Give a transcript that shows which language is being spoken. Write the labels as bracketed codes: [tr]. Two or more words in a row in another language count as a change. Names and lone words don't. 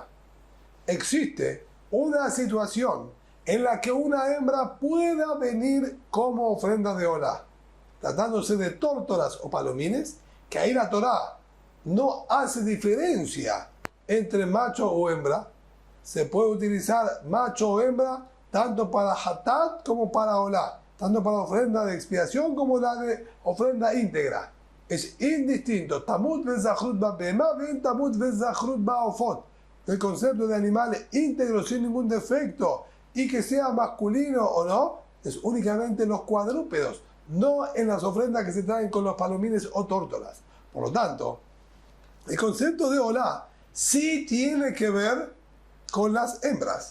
[es] Existe una situación en la que una hembra pueda venir como ofrenda de Olá, tratándose de tórtolas o palomines, que ahí la Torá no hace diferencia entre macho o hembra. Se puede utilizar macho o hembra tanto para hatat como para olá, tanto para ofrenda de expiación como la de ofrenda íntegra. Es indistinto. [he] תמות וזכרות בבהמה ואין תמות וזכרות בעופות. [es] El concepto de animales íntegros sin ningún defecto y que sea masculino o no, es únicamente en los cuadrúpedos, no en las ofrendas que se traen con los palomines o tórtolas. Por lo tanto, el concepto de olá sí tiene que ver con las hembras.